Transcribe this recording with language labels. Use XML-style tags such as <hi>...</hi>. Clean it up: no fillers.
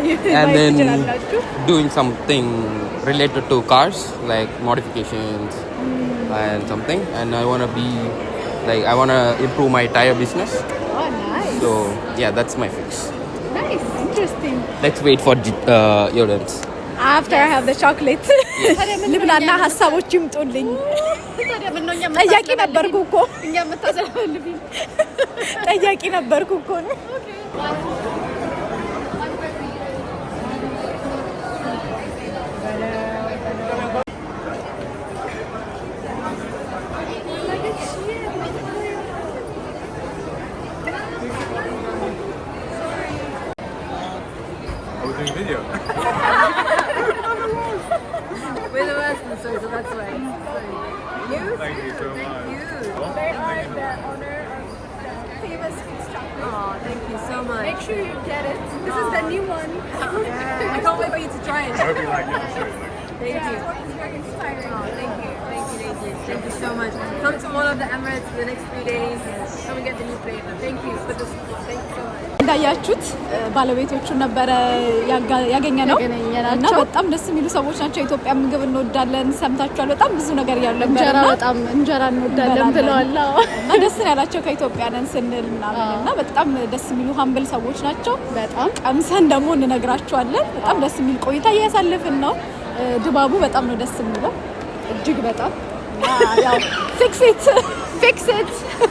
<en>And then doing something related to cars like modifications and something, and I want to improve my tire business. Oh, nice. So yeah, that's my fix. Nice. Interesting. Let's wait for Jordan's. After I have the chocolate.</en> <am>ልብላና ሀሳቦች ይምጡልኝ። ጠያቂ ነበርኩ እኮ ጠያቂ ነበርኩ እኮ ነው።</am> <en>Video. We're the last one, so that's why. You? Thank you so much. They are the owner of the famous Fix chocolate. Oh, thank you so much. Make sure you get it. This is the new one. I can't wait for you to try it. I hope you like it. I'm sure you like it. Thank you. It's very inspiring. Oh, thank you. Thank you so much. Come to one of the Emirates in the next 3 days. Come and get the new flavor. Thank you for the support. Thank you so much.</en> <am>እንዳያችሁት ባለቤቶቹን ነበረ ያገኘነው እና በጣም ደስ የሚሉ ሰዎች ናቸው። ኢትዮጵያ ምግብ እንወዳለን ሰምታችኋል። በጣም ብዙ ነገር ያለው እንጀራ በጣም እንጀራ እንወዳለን ብለዋል እና ደስ ያላቸው ከኢትዮጵያ ነን ስንል እና በጣም ደስ የሚሉ ሀምብል ሰዎች ናቸው። በጣም ቀምሰን ደግሞ እንነግራችኋለን። በጣም ደስ የሚል ቆይታ እያሳለፍን ነው። ድባቡ በጣም ነው ደስ የሚለው እጅግ በጣም ያው ፊክስ ኢት</am>